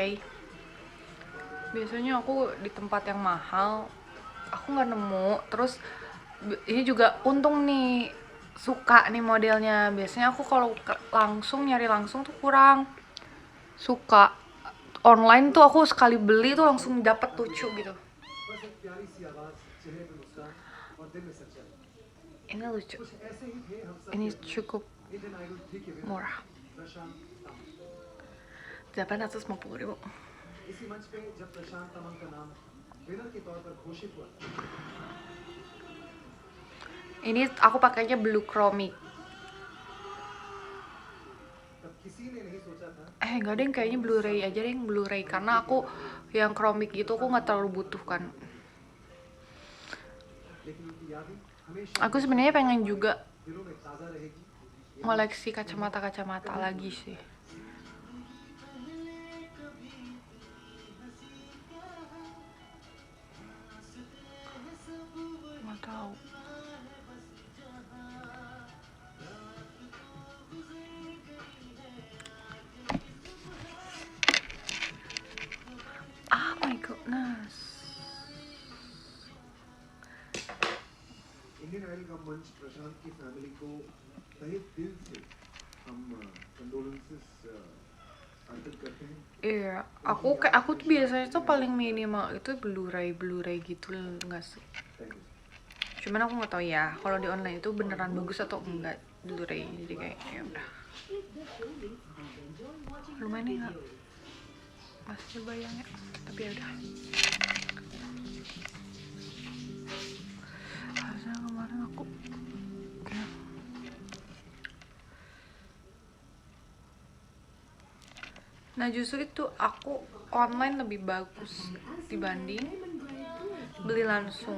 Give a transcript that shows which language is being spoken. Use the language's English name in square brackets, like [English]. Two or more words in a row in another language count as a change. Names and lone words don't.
[Indonesian] Biasanya aku di tempat yang mahal aku nggak nemu, terus ini juga untung nih, suka nih modelnya. Biasanya aku kalau langsung nyari langsung tuh kurang suka. Online tuh aku sekali beli tuh langsung dapat lucu gitu. [Hindi] बस एक प्यारी सी आवाज, चेहरे पे मुस्कान और दिल में सच्चाई। [Indonesian] Ini lucu, [Hindi] कुछ ऐसे ही थे हम सब [Indonesian] ini cukup [Hindi] इंडियन आइडल थ्री के विनर [Indonesian] murah, [Hindi] प्रशांत तमंग। [Indonesian] 850.000. [Hindi] इसी मंच पे जब प्रशांत तमंग का नाम विनर के तौर पर घोषित हुआ [Indonesian] Ini aku pakainya [English] blue chromie. [Hindi] तब किसी ने नहीं सोचा था [Indonesian] Enggak deh, kayaknya Blu-ray aja deh, Blu-ray, karena aku yang chromik gitu aku nggak terlalu butuh kan. [Hindi] लेकिन उनकी यादें हमेशा [Indonesian] Aku sebenarnya pengen juga [Hindi] दिलों में ताजा रहेगी। [Indonesian] ngoleksi kacamata lagi sih. Nggak tahu. [English] Oh my goodness. [Hindi] इंडियन आइडल का मंच प्रशांत की फैमिली को तहे दिल से हम कंडोलेंसेस अर्पित करते हैं। [Indonesian] Iya, aku tuh biasanya tuh paling minimal itu Blu-ray gitu nggak sih? [English] Thank you. [Indonesian] Cuman aku nggak tahu ya kalau di online itu beneran bagus atau enggak Blu-ray, jadi kayak ya udah. Lumayan nih nggak? Masih bayangnya, tapi ya udah. Harusnya kemarin aku Nah justru itu aku online lebih bagus dibanding beli langsung.